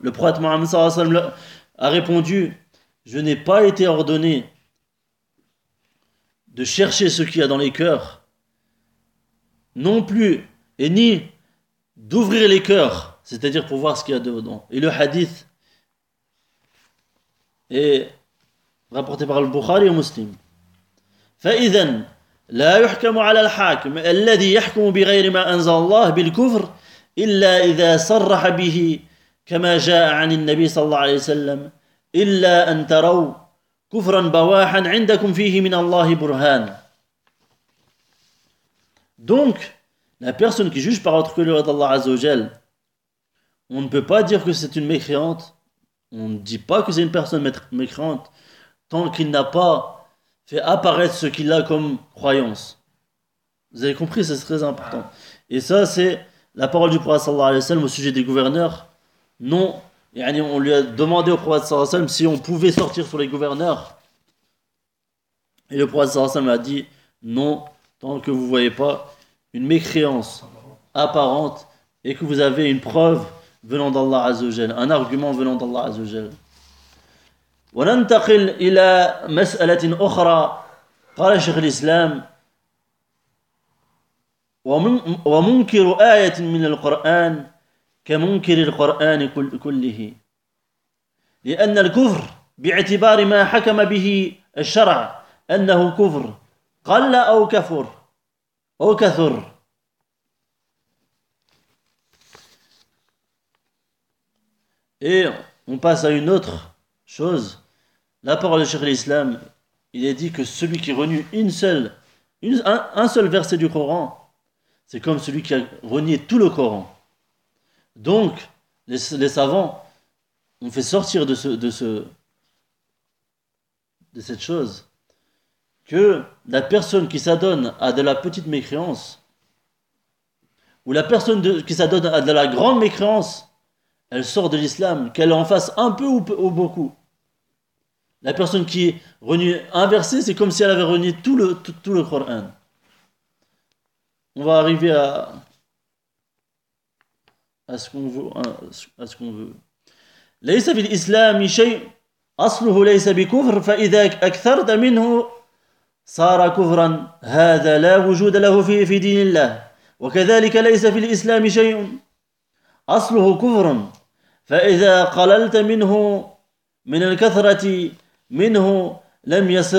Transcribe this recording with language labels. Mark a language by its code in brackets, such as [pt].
[fr] Le prophète Mohammed sallallahu alayhi wa sallam a répondu « Je n'ai pas été ordonné de chercher ce qu'il y a dans les cœurs, non plus, et ni d'ouvrir les cœurs, c'est-à-dire pour voir ce qu'il y a dedans. » Et le hadith est rapporté par le Bukhari et le Muslim. [ar] فإذن لا يحكم على الحاكم الذي يحكم بغير ما أنزل الله بالكفر إلا إذا صرح به كما جاء عن النبي صلى الله عليه وسلم إلا أن تروا كفرا بواحا عندكم فيه من الله برهان. [fr] Donc la personne qui juge par autre que le roi d'Allah Azza wa Jal, on ne peut pas dire que c'est une mécréante, on ne dit pas que c'est une personne mécréante tant qu'il n'a pas fait apparaître ce qu'il a comme croyance. Vous avez compris, c'est très important. Et ça, c'est la parole du prophète sallallahu alayhi wa sallam au sujet des gouverneurs. Non, on lui a demandé au prophète sallallahu alayhi wa sallam si on pouvait sortir sur les gouverneurs. Et le prophète sallallahu alayhi wa sallam a dit non, tant que vous ne voyez pas une mécréance apparente et que vous avez une preuve venant d'Allah azzawajal, un argument venant d'Allah azzawajal. [ar] وننتقل إلى مسألة أخرى قال شيخ الإسلام ومنكر آية من القرآن كمنكر القرآن كله لأن الكفر باعتبار ما حكم به الشرع أنه كفر قل أو كفر أو كثر إيه [fr] on passe à une autre chose. La parole de Cheikh l'Islam, il est dit que celui qui renie un seul verset du Coran, c'est comme celui qui a renié tout le Coran. Donc, les savants ont fait sortir de cette chose que la personne qui s'adonne à de la petite mécréance ou la personne qui s'adonne à de la grande mécréance, elle sort de l'Islam, qu'elle en fasse un peu ou beaucoup. La personne qui renie un verset, c'est comme si elle avait renié tout le Coran. On va arriver à ce qu'on veut. [ar] ليس في الإسلام شيء أصله ليس بكفر فإذا أكثرت منه صار كفرا هذا لا وجود له في دين الله وكذلك ليس في الإسلام شيء أصله كفر فإذا قللت منه من الكثرة منه لم